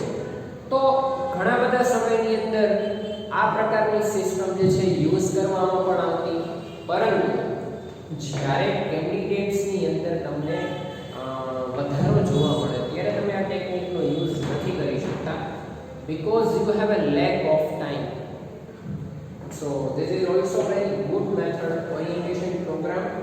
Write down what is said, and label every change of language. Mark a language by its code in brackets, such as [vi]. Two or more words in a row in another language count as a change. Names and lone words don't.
[gu] તો ઘણા બધા સમયની અંદર આ પ્રકારની સિસ્ટમ જે છે યુઝ કરવામાં પણ આવતી, પરંતુ જ્યારે કેન્ડિડેટ્સની અંદર તમને વધારો જોવા મળે ત્યારે તમે આ ટેકનિકનો યુઝ નથી કરી શકતા, [en] because you have a lack of time. So this is also very good method orientation program.